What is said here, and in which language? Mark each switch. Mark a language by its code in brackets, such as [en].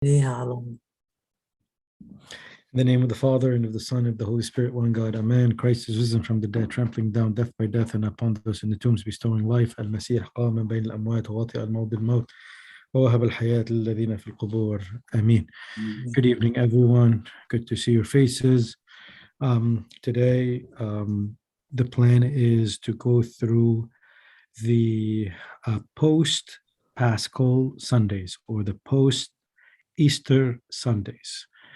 [en] In the name of the Father, and of the Son, and of the Holy Spirit, one God. Amen. Christ is risen from the dead, trampling down death by death, and upon those in the tombs bestowing life. [ar] المسيح قام من بين الأموات ووطئ الموت بالموت ووهب الحياة للذين في القبور. [en] Amen. Good evening, everyone. Good to see your faces. Today, the plan is to go through the post-Paschal Sundays, or the post-Easter Sundays.